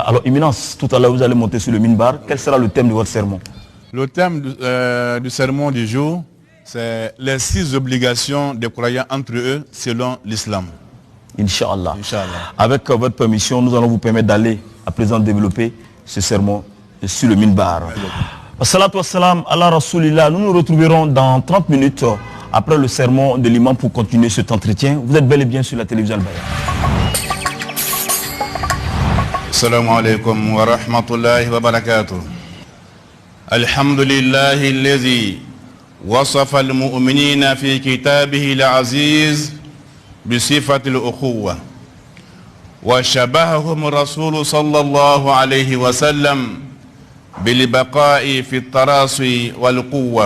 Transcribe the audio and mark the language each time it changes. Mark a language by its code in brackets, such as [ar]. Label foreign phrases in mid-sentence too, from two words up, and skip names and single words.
[fr] Alors, Éminence, tout à l'heure, vous allez monter sur le minbar. Quel sera le thème de votre sermon? Le thème du sermon du jour, c'est les 6 obligations des croyants entre eux selon l'islam. [ar] إن شاء الله. [fr] Avec votre permission, nous allons vous permettre d'aller à présent développer ce sermon sur le minbar. [ar] الصلاة والسلام على رسول الله. [fr] Nous nous retrouverons dans 30 minutes après le sermon de l'imam pour continuer cet entretien. Vous êtes bel et bien sur la télévision Al-Bayan. [ar] السلام عليكم ورحمة الله وبركاته. الحمد لله الذي وصف المؤمنين في كتابه العزيز بصفة الأخوة وشبههم الرسول صلى الله عليه وسلم بالبقاء في التراصي والقوة.